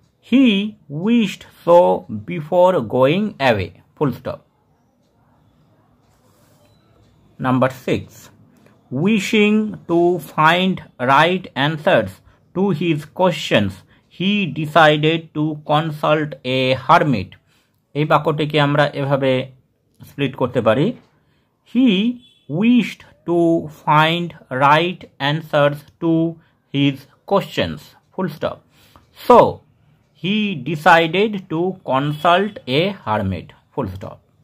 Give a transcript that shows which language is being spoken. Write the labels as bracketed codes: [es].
[en] He wished so before going away. Full stop. Number 6. Wishing to find right answers to his questions, he decided to consult a hermit. [bn] এই বাক্যটিকে আমরা এভাবে split করতে পারি। [en] He wished to find right answers to his questions. Full stop. So, he decided to consult a hermit. Full stop.